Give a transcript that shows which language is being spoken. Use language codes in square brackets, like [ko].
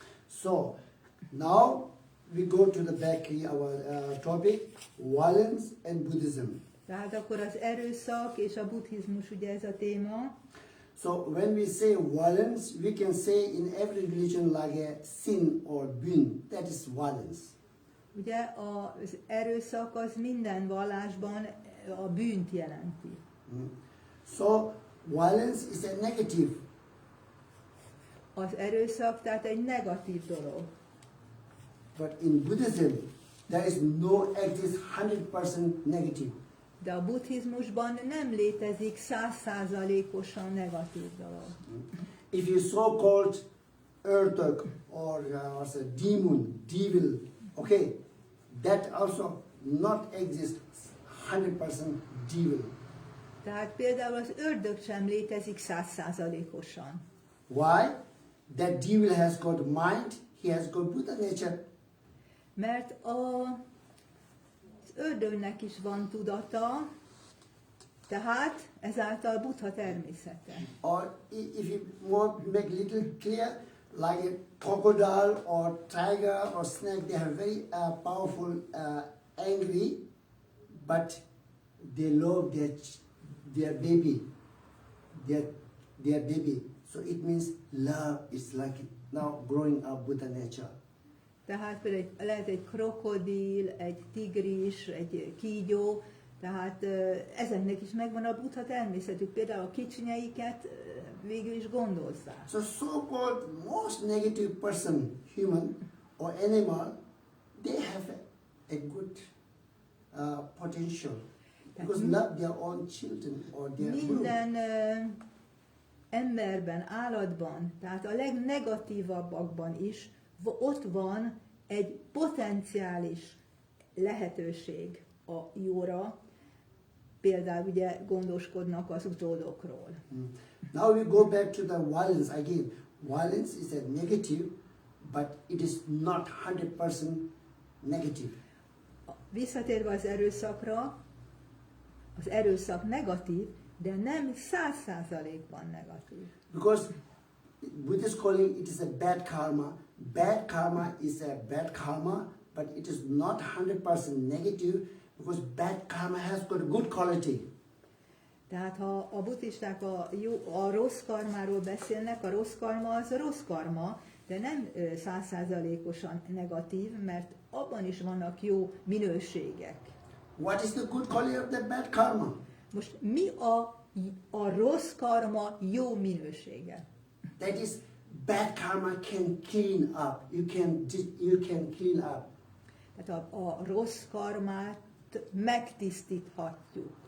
[en] So, now we go to the back our topic, violence and Buddhism. [hu] Tehát akkor az erőszak és a buddhizmus, ugye ez a téma. [en] So when we say violence, we can say in every religion like a sin or bün, that is violence. [hu] Ugye az erőszak az minden vallásban a bűnt jelenti. [en] So violence is a negative. [hu] Az erőszak tehát egy negatív dolog. [en] But in Buddhism, there is no exist 100% negative. [hu] De a buddhizmusban nem létezik 100%-osan negatív dolog. [en] If you so-called earthquake or a demon, devil, okay, that also not exist 100% devil. [hu] Tehát például az ördög sem létezik 100%-osan. [en] Why? That devil has got mind, he has got Buddha nature. [hu] Mert az ördögnek is van tudata, tehát ezáltal Buddha természete. [en] Or if you want to make little clear, like a crocodile or tiger or snake, they are very powerful, angry, but they love their baby, their baby. So it means love is like now growing up Buddha nature. [hu] Tehát például lehet egy krokodil, egy tigris, egy kígyó, tehát ezeknek is megvan a Buddha természetük, például a kicsinyeiket végül is gondozzák. [en] So-called most negative person, human or animal, they have a good potential because love their own children or their [hu] Minden emberben, állatban, tehát a legnegatívabbakban is ott van egy potenciális lehetőség a jóra, például ugye gondoskodnak az utódokról. [en] Now we go back to the violence again. Violence is a negative, but it is not 100% negative. [hu] Visszatérve az erőszakra, az erőszak negatív, de nem 100%-ban negatív. [en] Because Buddhists calling it is a bad karma. Bad karma is a bad karma, but it is not 100% negative because bad karma has got good quality. [hu] Tehát ha a buddhisták a rossz karmáról beszélnek, a rossz karma az a rossz karma, de nem 100%-osan negatív, mert abban is vannak jó minőségek. [en] What is the good quality of the bad karma? [hu] Most mi a rossz karma jó minősége? [en] That is, bad karma can clean up. You can clean up. [hu] Tehát a rossz karmát megtisztíthatjuk.